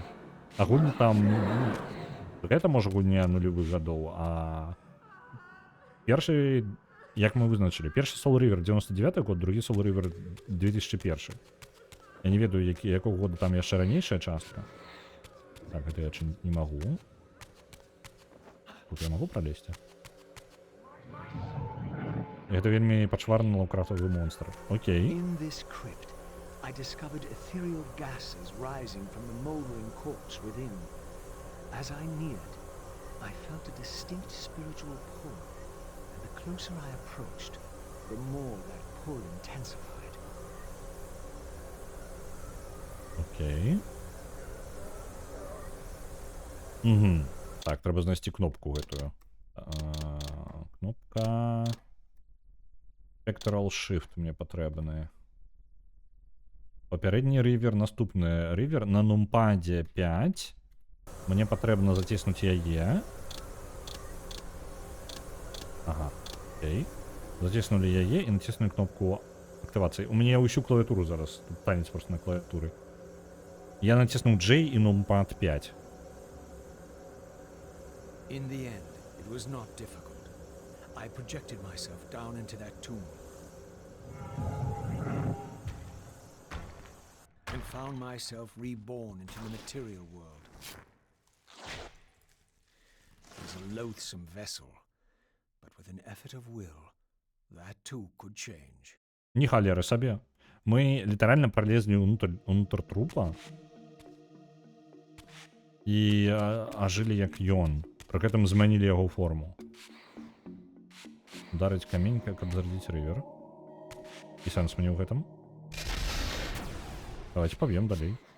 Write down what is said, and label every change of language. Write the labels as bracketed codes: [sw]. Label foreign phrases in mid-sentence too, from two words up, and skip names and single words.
[be] Агульна там, ну, гэта можа гульня нулевых гадоў, а першы, як мы вызначылі, першы Soul River 99 год, другі Soul River 2001. Я не ведаю, якого года там яшчэ ранейшая частка. Так, гэта я не магу. Тут я магу пролезці? Гэта вельмі пачварны лаўкрафтавы монстр. Окей. [en] In this crypt, I discovered ethereal gases rising from the moldering corpse within. As I neared, I felt a distinct spiritual pull, and the closer I approached, the more that pull intensified. [be] Окей. Угу. Так, [uk] треба знайти [be] кнопку гэтую. Кнопка... Spectral Shift мне патрэбная. Папярэдні рывер, наступны рывер на нумпаде 5. Мне патрэбна заціснуць яе. Ага, окей. Заціснулі яе і націснули кнопку актывацыі. У мяне ўсю клавіатуру зараз. Тут танец просто на клавіатуры. Я націснуў J і нумпад 5. [en] In the end, it was not difficult. I projected myself down into that tomb and found myself reborn into the material world. It was a loathsome vessel, but with an effort of will, that too could change. [be] Ні халеры сабе. Мы літаральна пролезлі ўнутр трупа і ажылі як ён. Пры гэтым змянілі яго форму. Ударыць камень, каб зарядзіць рывер. І сэнс мне ў гэтым. [ru] Давайте поб'ем [be] далей.